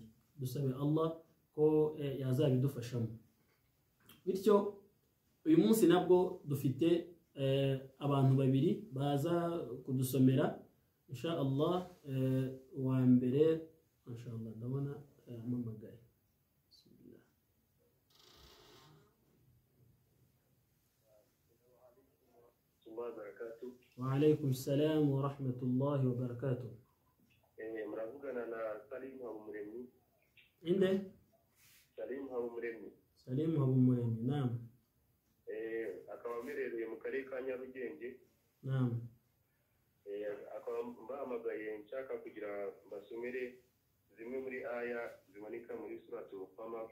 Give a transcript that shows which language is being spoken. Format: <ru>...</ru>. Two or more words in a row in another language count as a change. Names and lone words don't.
<rw>Dusabe Allah ko yazabidufashamo. Bityo uyu munsi nabwo dufite abantu babiri baza kudusomera</rw> <ar>إن شاء الله.</ar> <rw>Wa mbere</rw> <ar>إن شاء الله</ar> <rw>ndabona amamagaye. Bismillah.</rw> <ar>وعليكم السلام ورحمة الله وبركاته.</ar> <rw>Muravugana na Salim Habumuremyi. Inde? Salim Habumuremyi. Salim Habumuremyi, naam. Akaba amerereye mu karere ka Nyarugenge. Naam. Akaba mbahamagaye nshaka kugira mbasomere zimwe muri aya zimanika muri</rw> <ar>سورة القمر.</ar>